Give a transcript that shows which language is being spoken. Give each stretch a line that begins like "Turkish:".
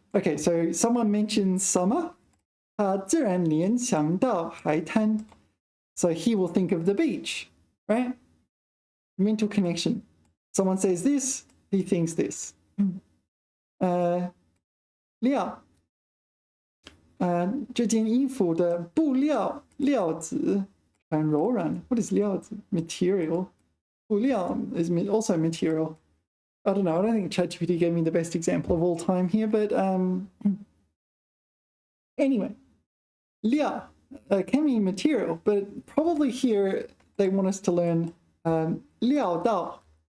English: Okay, so someone mentions summer.
Chinese: 他自然联想到海滩.
English: So he will think of the beach, right? Mental connection. Someone says this, he thinks this.
Chinese: 料. 这件衣服的布料子很柔软.
English: What is 料子?Material. 布料 is also material. I don't know. I don't think ChatGPT gave me the best example of all time here, but anyway, 料 can mean material, but probably here they want us to learn 料到.